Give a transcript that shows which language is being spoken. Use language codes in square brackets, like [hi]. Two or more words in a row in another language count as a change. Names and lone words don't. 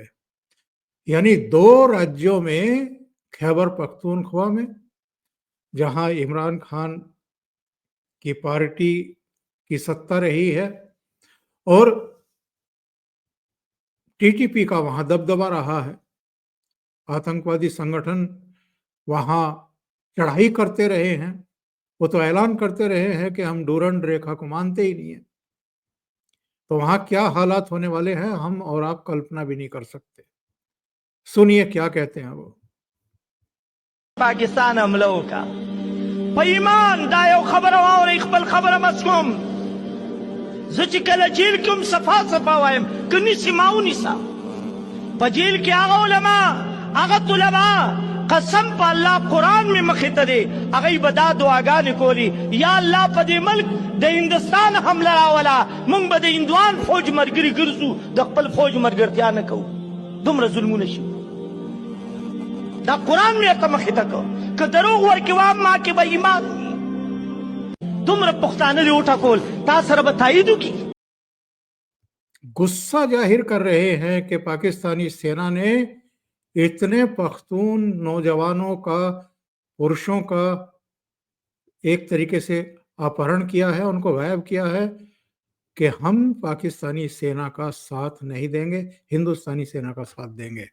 [hi] यानी दो राज्यों में, खैबर पख्तूनख्वा में जहां इमरान खान की पार्टी की सत्ता रही है और टीटीपी का वहां दबदबा रहा है, आतंकवादी संगठन वहां चढ़ाई करते रहे हैं, वो तो ऐलान करते रहे हैं कि हम डूरंड रेखा को मानते ही नहीं है। तो वहां क्या हालात होने वाले हैं हम और आप कल्पना भी नहीं कर सकते। सुनिए क्या कहते हैं वो। पाकिस्तान हमला होगा। [ps] په ایمان دا یو خبره واورئ، خپل خبره بس کوم. زه چې کله جیل کې هم صفا صفا وایم، که نیسي ما ونیسه. په جیل کې هغه علما، هغه طلبا، قسم په الله قرآن مې مخې ته دی، هغوی به دا دعاګانې کولي: یا الله په دې ملک د هندوستان حمله راوله، موږ به د هندوان فوج ملګري ګرځو، د خپل فوج ملګرتیا نه کوو. دومره ظلمونه شي. دا قرآن مې ورته مخې ته کړ. که دروغ ورکې وایم ما کې به ایمان وي. دومره پښتانه دې وټکول، تا سره به تایید وکړي. [hi] गुस्सा जाहिर कर रहे हैं कि पाकिस्तानी सेना ने इतने पख्तून नौजवानों का, पुरुषों का एक तरीके से अपहरण किया है, उनको गायब किया है कि हम पाकिस्तानी सेना का साथ नहीं देंगे, हिंदुस्तानी सेना का साथ देंगे।